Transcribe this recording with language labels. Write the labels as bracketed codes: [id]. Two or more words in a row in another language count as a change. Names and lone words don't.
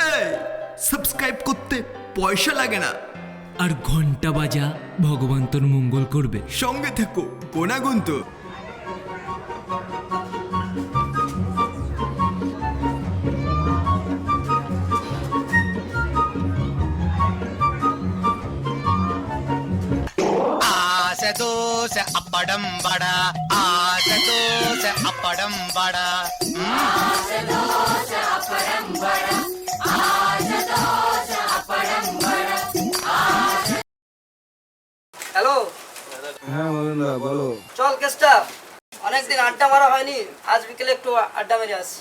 [bn] দেয়। সাবস্ক্রাইব করতে পয়সা লাগে না। আর ঘন্টা বাজা ভগবান তোর মঙ্গল করবে। সঙ্গে থেকো গোনাগুন্ত। [te] ఆశ దోశ అప్పడం వడ ఆశ దోశ అప్పడం వడ [bn] হ্যালো, হ্যাঁ বলুন দা, বলো। চল কেসটা, অনেকদিন আড্ডা মারা হয়নি, আজ বিকেলে একটু আড্ডা মেরে আসি।